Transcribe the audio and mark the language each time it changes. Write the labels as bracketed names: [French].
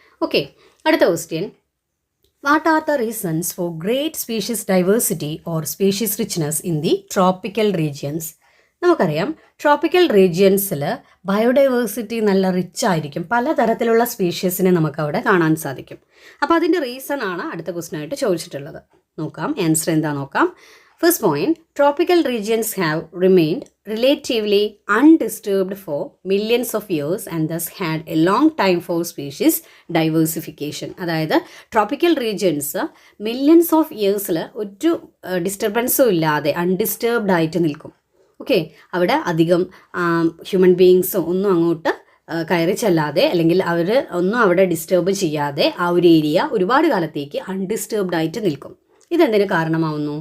[English] Okay, അടുത്ത question, what are the reasons for great species diversity or species richness in the tropical regions? [Malayalam] നമുക്കറിയാം tropical റീജിയൻസിൽ biodiversity നല്ല rich ആയിരിക്കും, പലതരത്തിലുള്ള സ്പീഷീസിനെ നമുക്കവിടെ കാണാൻ സാധിക്കും. അപ്പോൾ അതിൻ്റെ റീസൺ ആണ് അടുത്ത ക്വസ്റ്റ്യനായിട്ട് ചോദിച്ചിട്ടുള്ളത്. നോക്കാം ആൻസർ എന്താ നോക്കാം. [English] First point, tropical regions have remained relatively undisturbed for millions of years and thus had a long time for species diversification. [Malayalam] അതായത് ട്രോപ്പിക്കൽ റീജിയൻസ് മില്യൺസ് ഓഫ് ഇയേഴ്സിൽ ഒരു ഡിസ്റ്റർബൻസും ഇല്ലാതെ അൺഡിസ്റ്റർബ്ഡ് ആയിട്ട് നിൽക്കും. ഓക്കെ, അവിടെ അധികം ഹ്യൂമൻ ബീയിങ്സും ഒന്നും അങ്ങോട്ട് കയറി ചെല്ലാതെ അല്ലെങ്കിൽ അവർ ഒന്നും അവിടെ ഡിസ്റ്റർബ് ചെയ്യാതെ ആ ഒരു ഏരിയ ഒരുപാട് കാലത്തേക്ക് അൺഡിസ്റ്റർബ്ഡ് ആയിട്ട് നിൽക്കും. ഇതെന്തിന് കാരണമാവുന്നു?